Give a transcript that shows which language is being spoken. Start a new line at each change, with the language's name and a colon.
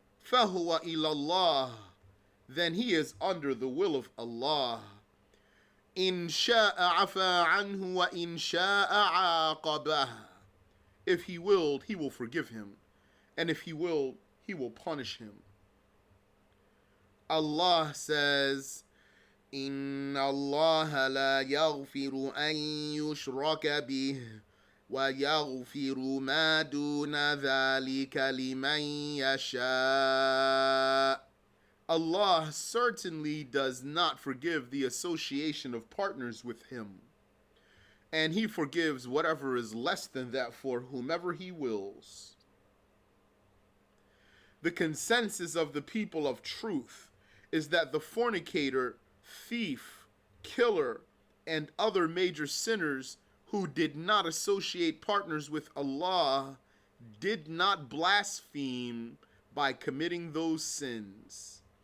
Arabic: فَهُوَ إِلَى اللَّهِ.
English: Then he is under the will of Allah.
Arabic: إِن شَاءَ عَفَى عَنْهُ وَإِن شَاءَ عَاقَبَهُ.
English: If he willed, he will forgive him. And if he willed, he will punish him. Allah says,
Arabic: إِنَّ اللَّهَ لَا يَغْفِرُ أَن يُشْرَكَ بِهِ وَيَغْفِرُ مَا دُونَ ذَلِكَ لِمَن يَشَاءُ.
English: Allah certainly does not forgive the association of partners with him, and he forgives whatever is less than that for whomever he wills. The consensus of the people of truth is that the fornicator, thief, killer, and other major sinners who did not associate partners with Allah did not blaspheme by committing those sins.